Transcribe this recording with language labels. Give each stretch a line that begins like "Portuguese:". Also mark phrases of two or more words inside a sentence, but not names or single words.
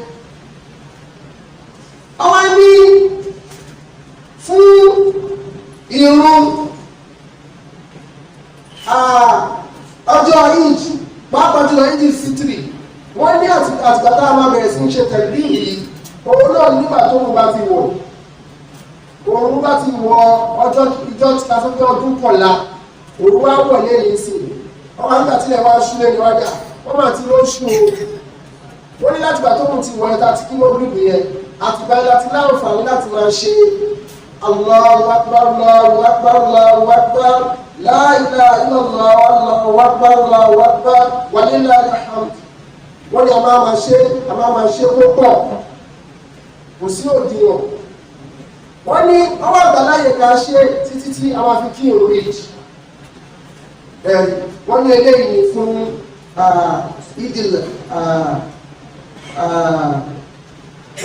Yoruba: Àwọn ní fún ìrun ọjọ́ Eid pàápàá jùlọ Eid Fitr, wọ́n ní àtìgbà tá a máa bẹ̀rẹ̀ sí ń ṣe tẹ̀lé yìí òun náà nígbà tó ń bá ti wọ̀ òun bá ti wọ ọjọ́ ìjọ tí a fẹ́ ọdún kọ̀la òun wá wọ̀ lẹ́yìn sí ọmọ nígbà tí ilẹ̀ wá ṣú lẹ́nu wájà wọ́n máa ti ló ṣú o. Wọ́n ní láti gbà tó mú ti wọ̀ ẹ̀ta tí kí wọ́n rí nìyẹn àtìgbà láti láǹfààní láti máa ṣe
Arabic: الله أكبر الله أكبر الله أكبر لا إله إلا الله الله أكبر الله أكبر ولله الحمد.
Yoruba: Wọ́n ní a máa ṣe kó pọ̀ kò sí òdiwọ̀n. Wọ́n ní ọwọ́ àgbàláyè ká ṣe títí tí a máa fi kí ìrun Eid. Wọ́n ní eléyìí ni fún Eidil Fitr.